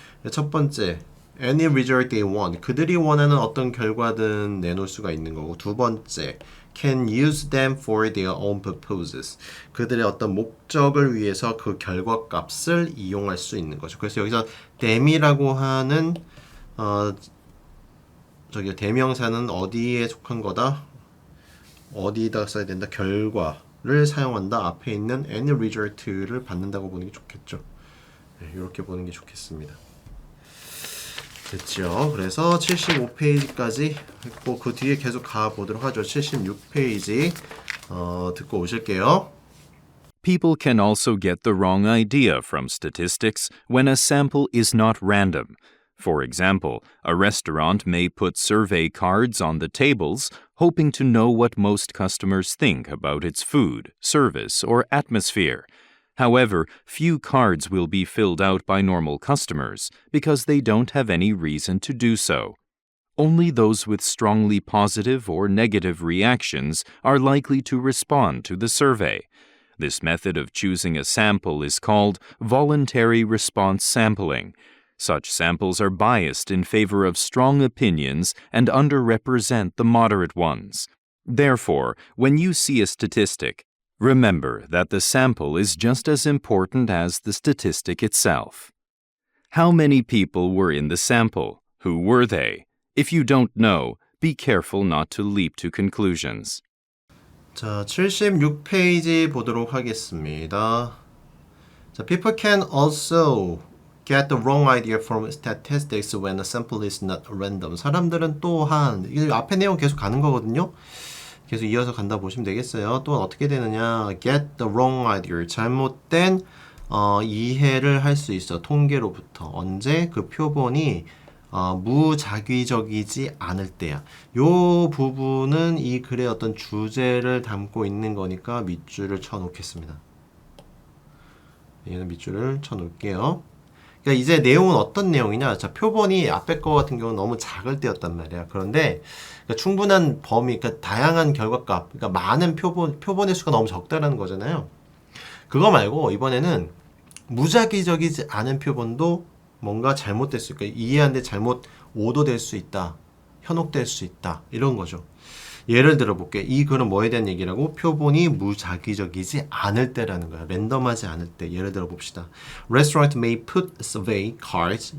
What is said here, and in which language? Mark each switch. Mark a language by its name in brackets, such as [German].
[Korean] 첫 번째, [English] any result they want. [Korean] 그들이 원하는 어떤 결과든 내놓을 수가 있는 거고. 두 번째, [English] can use them for their own purposes. [Korean] 그들의 어떤 목적을 위해서 그 결과값을 이용할 수 있는 거죠. 그래서 여기서 them이라고 하는 대명사는 어디에 속한 거다? 어디다 써야 된다? 결과를 사용한다. 앞에 있는 any result를 받는다고 보는 게 좋겠죠. 네, 이렇게 보는 게 좋겠습니다. 됐죠. 그래서 75페이지까지 했고 그 뒤에 계속 가보도록 하죠. 76페이지 듣고 오실게요. [English] People can also get the wrong idea from statistics when a sample is not random. For example, a restaurant may put survey cards on the tables, hoping to know what most customers think about its food, service, or atmosphere. However, few cards will be filled out by normal customers because they don't have any reason to do so. Only those with strongly positive or negative reactions are likely to respond to the survey. This method of choosing a sample is called voluntary response sampling. Such samples are biased in favor of strong opinions and underrepresent the moderate ones. Therefore, when you see a statistic, remember that the sample is just as important as the statistic itself. How many people were in the sample? Who were they? If you don't know, be careful not to leap to conclusions. [Korean] 자, 76페이지 보도록 하겠습니다. [English] 자, people can also get the wrong idea from statistics when a sample is not random. [Korean] 사람들은 또한 이 앞에 내용 계속 가는 거거든요. 계속 이어서 간다 보시면 되겠어요. 또 어떻게 되느냐? [English] Get the wrong idea. [Korean] 잘못된 이해를 할 수 있어. 통계로부터. 언제? 그 표본이 무작위적이지 않을 때야. 요 부분은 이 글의 어떤 주제를 담고 있는 거니까 밑줄을 쳐놓겠습니다. 얘는 밑줄을 쳐놓을게요. 그러니까 이제 내용은 어떤 내용이냐? 자, 표본이 앞에 거 같은 경우는 너무 작을 때였단 말이야. 그런데 그러니까 충분한 범위, 그러니까 다양한 결과값, 그러니까 많은 표본의 수가 너무 적다라는 거잖아요. 그거 말고 이번에는 무작위적이지 않은 표본도 뭔가 잘못될 수 있고 이해하는데 잘못 오도될 수 있다. 현혹될 수 있다. 이런 거죠. 예를 들어 볼게. 이 글은 뭐에 대한 얘기라고? 표본이 무작위적이지 않을 때라는 거야. 랜덤하지 않을 때. 예를 들어 봅시다. [English] Restaurant may put survey cards.